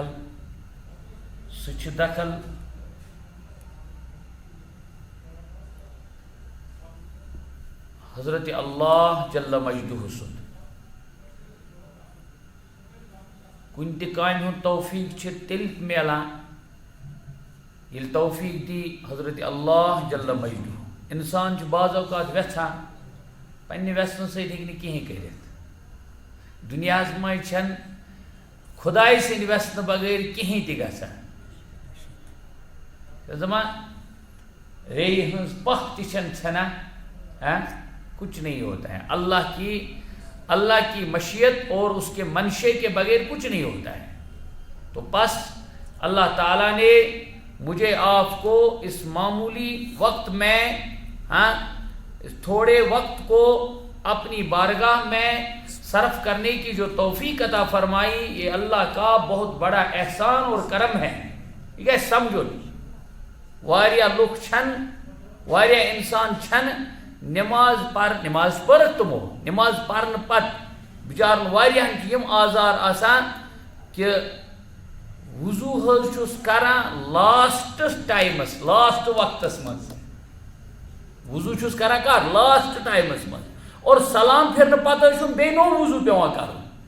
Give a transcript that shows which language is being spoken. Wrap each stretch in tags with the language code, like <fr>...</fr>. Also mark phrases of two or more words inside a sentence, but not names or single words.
<ks>سُہ چھُ دخل حضرت اللہ جل مجدہ سُنٛد. کُنہِ تہِ کامہِ ہُنٛد توفیق چھُ تیٚلہِ میلان ییٚلہِ توفیق دی حضرت اللہ جل مجدہ. انسان چھُ بعض اوقات ویژھان پننہِ ویژھنہٕ سۭتۍ ہیٚکہِ نہٕ کِہیٖنۍ کٔرِتھ. دُنیاہس منٛز چھنہٕ خۄداے سٕنٛدِ ویژھنہٕ بغٲر کِہیٖنۍ تہِ گژھان. دپان ریٚیہِ ہٕنٛز پَکھ تہِ چھنہٕ ژھٮ۪نان،</ks> <ur>کچھ نہیں ہوتا ہے. اللہ کی مشیت اور اس کے منشے کے بغیر کچھ نہیں ہوتا ہے. تو بس اللہ تعالیٰ نے مجھے آپ کو اس معمولی وقت میں تھوڑے وقت کو اپنی بارگاہ میں صرف کرنے کی جو توفیق عطا فرمائی، یہ اللہ کا بہت بڑا احسان اور کرم ہے. یہ سمجھو</ur> <ks>واریاہ لُکھ چھن، واریاہ انسان چھن نماز پرت تمو نماز پرن پت بچارن واریاہن یم آزار آسان کہ وضو حظ چھُس کران</ks> <en>last times,</en> <ks>لاسٹ وقتس مز وضو چھُس کران کر</ks> <en>last times</en> <ks>مز، اور سلام پھرن پتہٕ چھُم بیٚیہِ نوٚو وضو پیوان کرُن.</ks>